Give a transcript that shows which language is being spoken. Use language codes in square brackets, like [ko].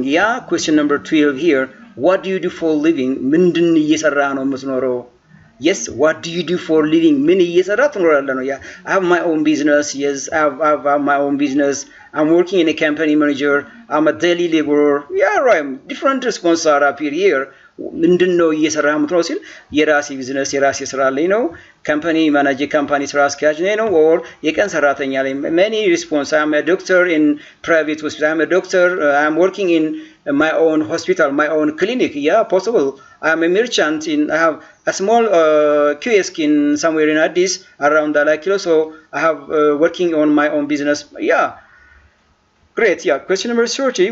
[en] Yeah, question number 12 here. What do you do for living? [am] ምንድን እየሰራ ነው የምትኖረው? [en] Yes, what do you do for living? [am] ምን እየሰራ ትኖራለህ ነው? [en] Yeah, I have my own business. Yes, I have my own business. I'm working in a company manager. I'm a daily laborer. Yeah, right. Different responses are up here. [am] ምንድን ነው እየሰራ የምትኖረው ሲል የራሴ ቢዝነስ የራሴ ስራ ላይ ነው። ካምፓኒ ማናጀር ካምፓኒ ስራ አስኪያጅ ነው or የቀን ሰራተኛ ላይ [en] many response. I'm a doctor in private hospital. I'm a doctor. I'm working in my own hospital, my own clinic. Yeah, possible. I'm a merchant I have a small kiosk in somewhere in Addis around Dalakilo, so I have working on my own business. Yeah. Great, yeah. Question number 30.